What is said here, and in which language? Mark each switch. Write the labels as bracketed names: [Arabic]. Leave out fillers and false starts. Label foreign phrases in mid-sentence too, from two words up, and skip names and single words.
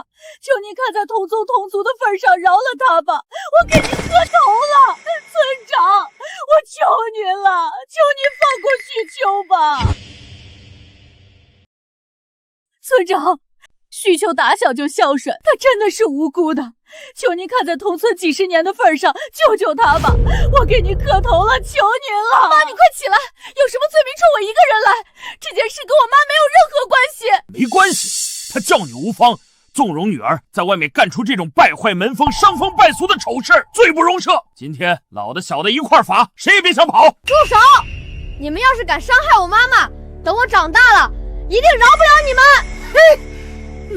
[Chinese] 求您看在同宗同族的份上饒了他吧，我给您磕头了，村長，我求您了，求您放过许秋吧。村長，许秋打小就孝順，他真的是无辜的，求您看在同村幾十年的份上救救他吧，我給您磕頭了，求您了。媽，你快起來，有什麼罪名衝我一個人來，這件事跟我媽沒有任何關係。沒關係，他教女無方，縱容女兒在外面幹出這種敗壞門風、傷風敗俗的醜事，罪不容赦。今天老的小的一塊罰，誰也別想跑。住手！你們要是敢傷害我媽媽，等我長大了，一定饒不了你們。